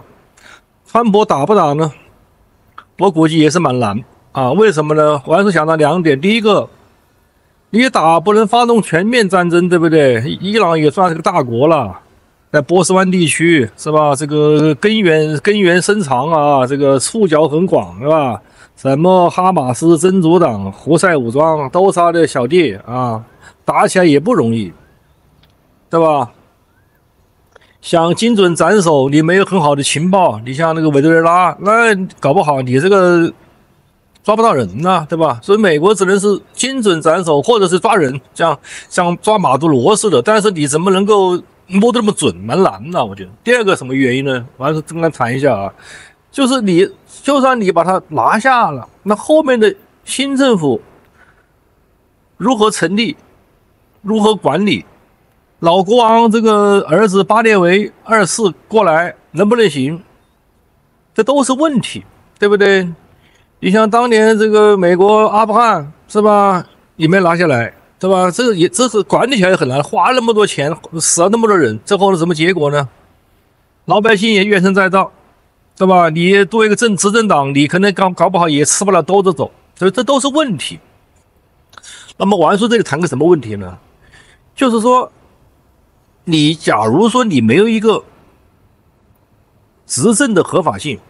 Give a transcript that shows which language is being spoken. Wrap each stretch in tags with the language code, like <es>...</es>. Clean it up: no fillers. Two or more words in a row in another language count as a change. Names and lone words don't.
<zh>川普打不打呢？我估計也是蠻難啊。為什麼呢？我還是想到2點，第一個。你打不能發動全面戰爭，對不對？伊朗也算是個大國了，在波斯灣地區是吧？這個根源深長啊，這個觸角很廣，是吧？什麼哈馬斯、真主黨、胡塞武裝都是他的小弟啊，打起來也不容易，對吧？想精準斬首，你沒有很好的情報，你像那個委內瑞拉，那搞不好你這個。抓不到人吶，對吧？所以美國只能是精準斬首，或者是抓人，這樣像抓馬杜羅似的。但是你怎麼能夠摸得那麼準，蠻難的，我覺得。第二個什麼原因呢？我還是跟他談一下啊，就是就算你把他拿下了，那後面的新政府如何成立，如何管理？老國王這個兒子巴列維2世過來能不能行？這都是問題，對不對？你像當年這個美國阿富汗是吧，也沒拿下來，對吧？這是管理起來也很難，花那麼多錢，死了那麼多人，最後是什麼結果呢？老百姓也怨聲載道，對吧？你作為一個執政黨，你可能搞不好也吃不了兜着走，所以這都是問題。那麼玩書這裡談個什麼問題呢？就是說，你假如說你沒有一個執政的合法性。</zh>